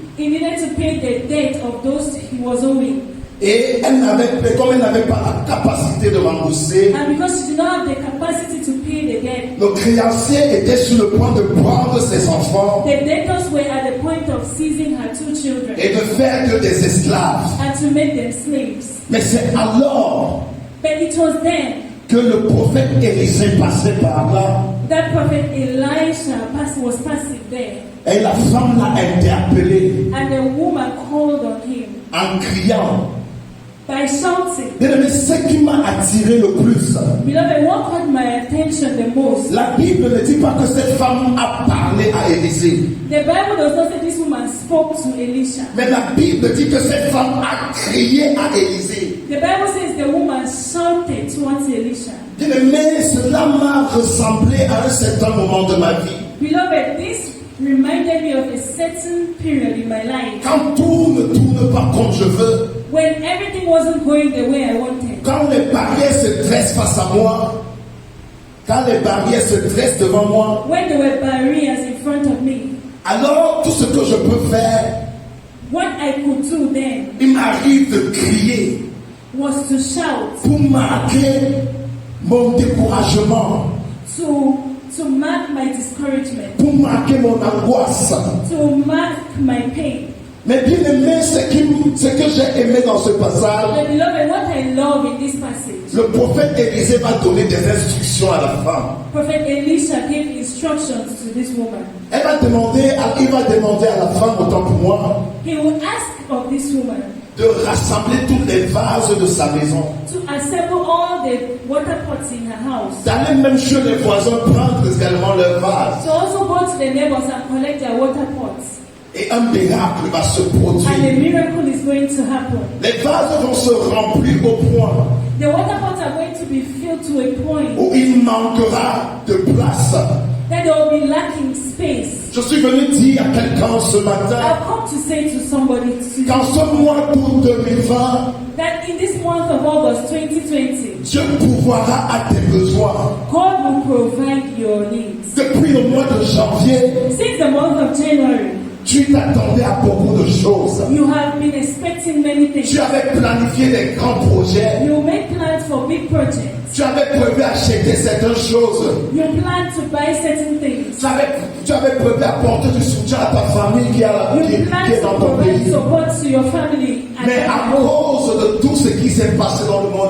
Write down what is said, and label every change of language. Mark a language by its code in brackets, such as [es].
[en] He needed to pay the debt of those he was owing. [fr] Et comme elle n'avait pas la capacité de rembourser, [en] And because she did not have the capacity to pay the debt, [fr] le créancier était sur le point de prendre ses enfants [en] the debtors were at the point of seizing her 2 children [fr] et de faire que des esclaves. [en] and to make them slaves. [fr] Mais c'est alors [en] But it was then [fr] que le prophète Élisée passait par là. [en] that prophet Elisha was passing there. [fr] Et la femme l'a interpellé [en] And the woman called on him [fr] en criant. [en] by shouting. [fr] Bien-aimé, ce qui m'a attiré le plus, [en] Beloved, what caught my attention the most? [fr] la Bible ne dit pas que cette femme a parlé à Élisée. [en] The Bible does not say this woman spoke to Elisha. [fr] Mais la Bible dit que cette femme a crié à Élisée. [en] The Bible says the woman shouted towards Elisha. [fr] Bien Bien-aimé, cela m'a ressemblé à un certain moment de ma vie. [en] Beloved, this reminded me of a certain period in my life [fr] Quand tout ne tourne pas comme je veux, [en] when everything wasn't going the way I wanted. [fr] quand les barrières se dressent face à moi, quand les barrières se dressent devant moi, [en] When there were barriers in front of me, [fr] alors tout ce que je peux faire, [en] what I could do then [fr] il m'arrive de crier [en] was to shout, [fr] pour marquer mon découragement, [en] to mark my discouragement, [fr] pour marquer mon angoisse. [en] to mark my pain. [fr] Mais bien aimé, ce que j'ai aimé dans ce passage, [en] But beloved, what I love in this passage, [fr] le prophète Élisée va donner des instructions à la femme. [en] Prophet Elisha gave instructions to this woman. [fr] Il va demander à la femme, autant pour moi, [en] He will ask of this woman [fr] de rassembler tous les vases de sa maison. [en] to assemble all the water pots in her house. [fr] D'aller même chez les voisins prendre également leurs vases. [en] So also go to the neighbors and collect their water pots. [fr] Et un miracle va se [en] And a [fr] produire. [en] miracle is going to happen. [fr] Les vases vont se remplir au point [en] The water pots are going to be filled to a point [fr] où il manquera de place. [en] that they will be lacking space. [fr] Je suis venu dire à quelqu'un ce matin, [en] I've come to say to somebody today [fr] qu'en ce mois d'août 2020, [en] that in this month of August 2020, [fr] Dieu pourvoira à tes besoins. [en] God will provide your needs. [fr] Depuis le mois de janvier, [en] Since the month of January, [fr] tu t'attendais à beaucoup de choses. [en] you have been expecting many things. [fr] Tu avais planifié des grands projets. [en] You make plans for big projects. [fr] Tu avais prévu acheter certaines choses. [en] You plan to buy certain things. [fr] Tu avais prévu apporter du soutien à ta famille qui [en] You plan [fr] est [en] to [fr] dans ton [en] provide [fr] pays. [en] support to your family. [fr] Mais à cause de tout ce qui s'est passé dans le monde